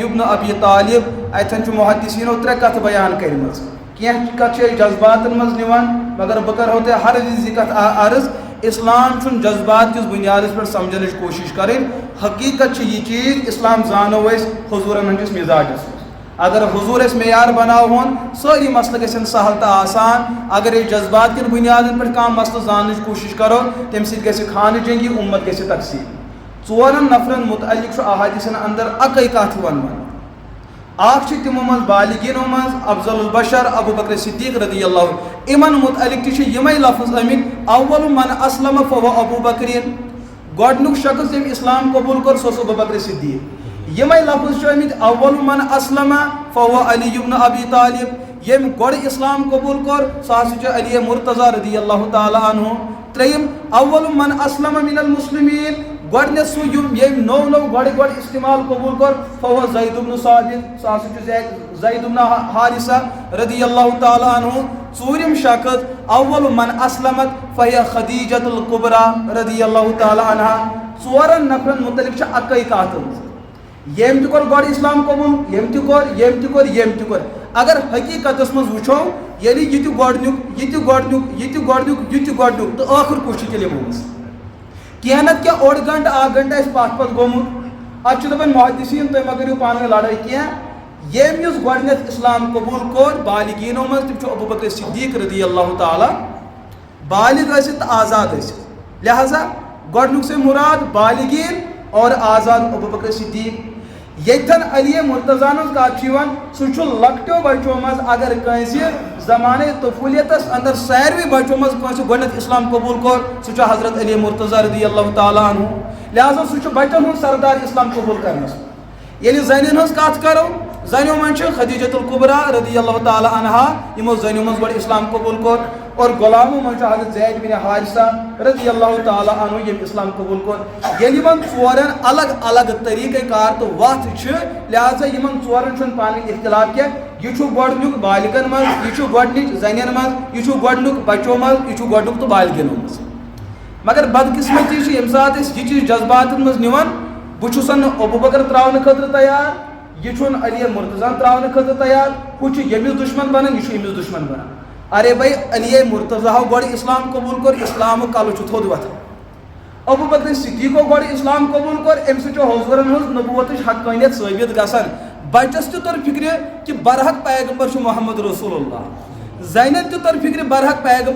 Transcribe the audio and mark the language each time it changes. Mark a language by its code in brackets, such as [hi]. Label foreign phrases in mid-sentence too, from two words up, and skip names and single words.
[ks] ابن ابی طالب اتٮ۪ن چھُ محدثیٖنو 3 کتھٕ بیان کٔرمٕژ کینٛہہ کتھ چھِ أسۍ جذباتن منٛز نِوان مگر بہٕ کرہو تۄہہِ ہر وِزِ یہِ کتھ عرض اسلام چھُنہٕ جذبات کِس بُنیادس پٮ۪ٹھ سمجھنٕچ کوٗشش کرٕنۍ حقیٖقت چھِ یہِ چیٖز اسلام زانو أسۍ حضوٗرن ہٕنٛدِس مِزاجس منٛز اگر حضوٗر أسۍ معیار بناوہون سٲری مسلہٕ گژھن سہل تہٕ آسان اگر أسۍ جذبات کٮ۪ن بُنیادن پٮ۪ٹھ کانٛہہ مسلہٕ زاننٕچ کوٗشش کرو تمہِ سۭتۍ گژھِ خانہٕ جنگی اُمت گژھِ تقسیٖم 4 نفرن متعلق چھُ احادیثن اندر اکٕے کتھ ونان اکھ چھِ تِمو منٛز بالغیٖنو منٛز افضل البشر ابو بکر صدیق [ar] رضی اللہ [ks] یِمن متعلق تہِ چھِ یِمے لفظ آمٕتۍ [ar] اول من اسلم فهو [ks] ابو بکرین گۄڈٕنیُک شخص ییٚمۍ اسلام قبوٗل کوٚر سُہ اوس ابو بکر صدیق یِمے لفظ چھِ آمٕتۍ [ar] اول من اسلم فهو [ks] علی ابن ابی طالب ییٚمۍ گۄڈٕ اسلام قبوٗل کوٚر سُہ ہسا چھُ علی مرتضیٰ [ar] رضی اللہ تعالیٰ عنہ [ks] 3 [ar] اول من اسلم من المسلمین [ks] گۄڈٕنیتھ سُہ ییٚمۍ نوٚو گۄڈٕ استعمال قبوٗل کوٚر فهو زید ابن ثابت سُہ ہسا چھُ زید ابن حارثہ [ar] رضی اللہ تعالیٰ عنہ [ks] 4م شخص [ar] اول من اسلمت فهي [ks] خدیجۃ الکبریٰ [ar] رضی اللہ تعالیٰ عنہ [ks] 4 نفرن متعلق چھِ اکٕے کتھ ییٚمۍ تہِ کوٚر گۄڈٕ اسلام قبوٗل ییٚمۍ تہِ کوٚر اگر حقیٖقتس منٛز وٕچھو ییٚلہِ یہِ تہِ گۄڈٕنیُک تہٕ ٲخٕر کُس چھُ تیٚلہِ یِمو منٛز کینٛہہ نتہٕ کینٛہہ 1.5 گنٹہٕ 1 گنٹہٕ آسہِ پتھ گوٚمُت اتھ چھِ دپان محدثیٖن تُہۍ مہ کٔرِو پانہٕ ؤنۍ لڑٲے کینٛہہ ییٚمۍ یُس گۄڈٕنیتھ اسلام قبوٗل کوٚر بالغیٖنو منٛز تِم چھِ ابو بکر صدیق [ar] رضی اللہ تعالیٰ [ks] بالغ ٲسِتھ تہٕ آزاد ٲسِتھ لہذا گۄڈٕنیُک [ur] سے مراد بالغیٖن اور آزاد [ks] ابو بکر صدیق ییٚتٮ۪ن علی مرتضیٰ ہٕنٛز کتھ چھِ یِوان سُہ چھُ لۄکٹیو بچو منٛز اگر کٲنٛسہِ زمانے طفوٗلیتس اندر ساروٕے بچو منٛز کٲنٛسہِ گۄڈٕنیتھ اسلام قبوٗل کوٚر سُہ چھُ حضرت علی مرتضیٰ [ar] رضی اللہ تعالیٰ عنہ [ks] لہذا سُہ چھُ بچن ہُنٛد سردار اسلام قبوٗل کرنس ییٚلہِ زنٮ۪ن ہٕنٛز کتھ کرو زنیو منٛز چھِ خدیجۃ الکبریٰ [ar] رضی اللہ تعالیٰ عنہا [ks] یِمو زنیو منٛز گۄڈٕ اسلام قبوٗل کوٚر اور غلامو منٛز چھُ حضرت زید بن حارثہ [ar] رضی اللہ تعالیٰ عنہ [ks] ییٚمۍ اسلام قبوٗل کوٚر ییٚلہِ یِمن 4 الگ الگ طریٖقہٕ کار تہٕ وتھ چھِ لہذا یِمن 4 چھُنہٕ پانہٕ ؤنۍ اختلاف کینٛہہ یہِ چھُ گۄڈٕنیُک بالغن منٛز یہِ چھُ گۄڈٕنِچ زنٮ۪ن منٛز یہِ چھُ گۄڈٕنیُک بچو منٛز یہِ چھُ گۄڈٕنیُک تہٕ بالغینو منٛز مگر بدقسمتی چھِ ییٚمہِ ساتہٕ أسۍ یہِ چیٖز جذباتن منٛز نِوان بہٕ چھُس نہٕ ابو بکر تراونہٕ خٲطرٕ تیار یہِ چھُنہٕ علی مرتضیٰ تراونہٕ خٲطرٕ تیار ہُہ چھُ ییٚمِس دُشمن بنان یہِ چھُ أمِس دُشمن بنان [ur] ارے بھائی [ks] علی مرتضیٰ گۄڈٕ اسلام قبوٗل کوٚر اسلامُک کلہٕ چھُ تھوٚد وۄتھان ابو بکر صدیقو گۄڈٕ اسلام قبوٗل کوٚر امہِ سۭتۍ چھُ حضوٗرن ہٕنٛز نبوتٕچ حقانیت ثٲبت گژھان بچس تہِ توٚر فکرِ کہِ برحق پیغمبر چھُ محمد رسول اللہ زنٮ۪ن تہِ توٚر فکرِ برحق پیغمبر